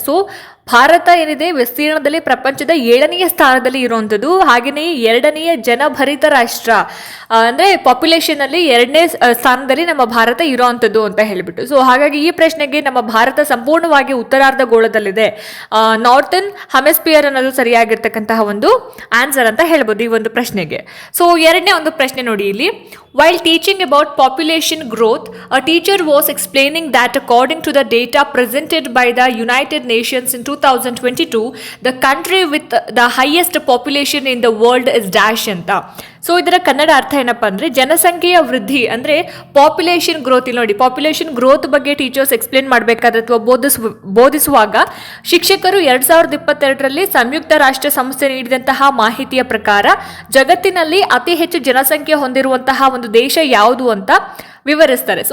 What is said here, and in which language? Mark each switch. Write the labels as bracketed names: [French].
[Kannada] So Bharat ಏನಿದೆ ವಿಸ್ತೀರ್ಣದಲ್ಲಿ ಪ್ರಪಂಚದ 7ನೇ ಸ್ಥಾನದಲ್ಲಿ ಇರುವಂಥದ್ದು, ಹಾಗೆಯೇ 2ನೇ ಜನಭರಿತ ರಾಷ್ಟ್ರ, ಅಂದರೆ ಪಾಪ್ಯುಲೇಷನಲ್ಲಿ 2ನೇ ಸ್ಥಾನದಲ್ಲಿ ನಮ್ಮ ಭಾರತ ಇರೋವಂಥದ್ದು ಅಂತ ಹೇಳಿಬಿಟ್ಟು. ಸೊ ಹಾಗಾಗಿ ಈ ಪ್ರಶ್ನೆಗೆ ನಮ್ಮ ಭಾರತ ಸಂಪೂರ್ಣವಾಗಿ ಉತ್ತರಾರ್ಧ ಗೋಳದಲ್ಲಿದೆ, ನಾರ್ತನ್ ಹೆಮಿಸ್ಫಿಯರ್ ಅನ್ನೋದು ಸರಿಯಾಗಿರ್ತಕ್ಕಂತಹ ಒಂದು ಆನ್ಸರ್ ಅಂತ ಹೇಳ್ಬೋದು ಈ ಒಂದು ಪ್ರಶ್ನೆಗೆ. ಸೊ ಎರಡನೇ ಒಂದು ಪ್ರಶ್ನೆ ನೋಡಿ ಇಲ್ಲಿ. [English] While teaching about population growth, a teacher was explaining that according to the data presented by the United Nations in 2022, the country with the highest population in the world is dash ಅಂತ. [Kannada] So ಇದರ ಕನ್ನಡ ಅರ್ಥ ಏನಪ್ಪ ಅಂದರೆ, ಜನಸಂಖ್ಯೆಯ ವೃದ್ಧಿ ಅಂದರೆ population growth. ಇಲ್ಲಿ ನೋಡಿ, ಪಾಪ್ಯುಲೇಷನ್ ಗ್ರೋತ್ ಬಗ್ಗೆ ಟೀಚರ್ಸ್ ಎಕ್ಸ್ಪ್ಲೇನ್ ಮಾಡಬೇಕಾದ್ರೆ ಅಥವಾ ಬೋಧಿಸುವಾಗ ಶಿಕ್ಷಕರು 2022ರಲ್ಲಿ ಸಂಯುಕ್ತ ರಾಷ್ಟ್ರ ಸಂಸ್ಥೆ ನೀಡಿದಂತಹ ಮಾಹಿತಿಯ ಪ್ರಕಾರ ಜಗತ್ತಿನಲ್ಲಿ ಅತಿ ಹೆಚ್ಚು ಜನಸಂಖ್ಯೆ ಹೊಂದಿರುವಂತಹ ಒಂದು ದೇಶ ಯಾವುದು ಅಂತ ವಿವರಿಸ್ತಾರೆ.